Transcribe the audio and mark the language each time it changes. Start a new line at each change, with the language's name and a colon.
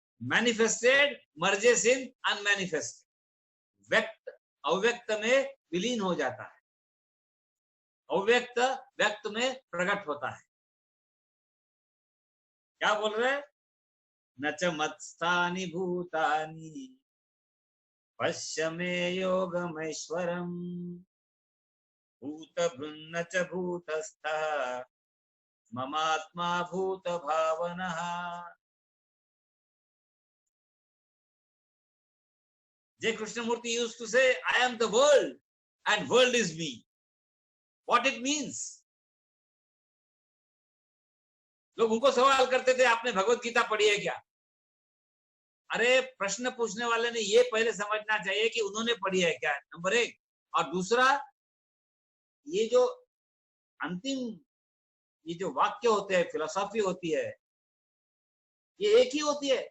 English: Manifested merges in unmanifested.
Hindi: व्यक्त अव्यक्त में विलीन हो जाता है, अव्यक्त व्यक्त में प्रकट होता है। क्या बोल रहे हैं?
Sanskrit: न च मत्स्थानि भूतानि पश्य मे योगमैश्वरम् भूतभृन्न च भूतस्थः ममात्मा भूत भावनः।
English: J. Krishnamurti used to say, I am the world and world is me. What it means?
Hindi: लोग उनको सवाल करते थे, आपने भगवत गीता पढ़ी है क्या? अरे, प्रश्न पूछने वाले ने ये पहले समझना चाहिए कि उन्होंने पढ़ी है क्या, नंबर 1। और दूसरा, ये जो अंतिम ये जो वाक्य होते हैं, फिलोसॉफी होती है, ये एक ही होती है।